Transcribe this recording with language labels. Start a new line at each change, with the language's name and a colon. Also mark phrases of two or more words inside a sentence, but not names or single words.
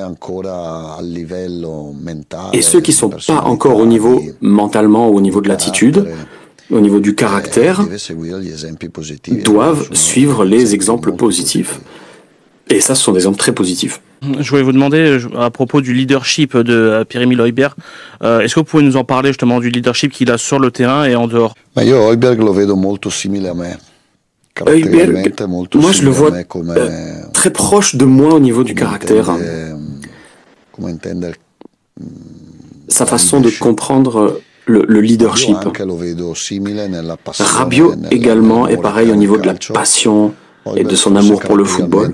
French: Et ceux qui ne sont pas encore au niveau mentalement ou au niveau de l'attitude, au niveau du caractère, doivent suivre les exemples positifs. Et ça, ce sont des exemples très positifs. Je voulais vous demander, à propos du leadership de Pierre-Emile Højbjerg, est-ce que vous pouvez nous en parler justement du leadership qu'il a sur le terrain et en dehors?
Italian: Højbjerg lo vedo molto simile a me.
French: Højbjerg, moi je le vois très proche de moi au niveau du caractère. Sa façon de comprendre le leadership. Rabiot également est pareil au niveau de la passion et de son amour pour le football.